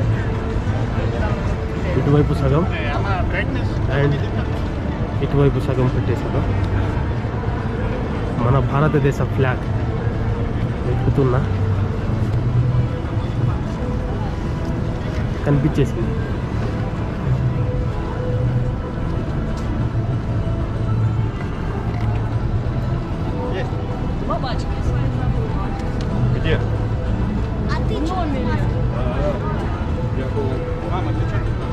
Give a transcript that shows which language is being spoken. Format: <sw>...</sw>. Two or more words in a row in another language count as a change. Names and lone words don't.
<te>ఇటువైపు సగం అండ్ ఇటువైపు సగం పెట్టేశారు. మన భారతదేశ ఫ్లాగ్ ఎక్కుతున్నా కనిపించేసింది.</te> <ru>Где? А ты что? Я был... Мама, ты что?</ru>